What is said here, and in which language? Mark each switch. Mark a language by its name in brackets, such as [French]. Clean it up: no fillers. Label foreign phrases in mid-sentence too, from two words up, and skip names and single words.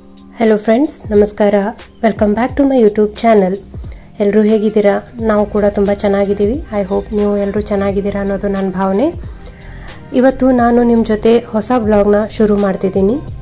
[English] hello friends [Kannada] नमस्कार [English] welcome back to my YouTube channel [Kannada] ಎಲ್ಲರೂ ಹೇಗಿದ್ದೀರಾ ನಾವು ಕೂಡ ತುಂಬಾ ಚೆನ್ನಾಗಿದ್ದೀವಿ [English] I hope [Kannada] ನೀವು ಎಲ್ಲರೂ ಚೆನ್ನಾಗಿದ್ದೀರಾ ಅನ್ನೋದು ನನ್ನ ಭಾವನೆ ಇವತ್ತು ನಾನು ನಿಮ್ಮ ಜೊತೆ ಹೊಸ ವ್ಲಾಗ್ ನ ಶುರು ಮಾಡ್ತಿದ್ದೀನಿ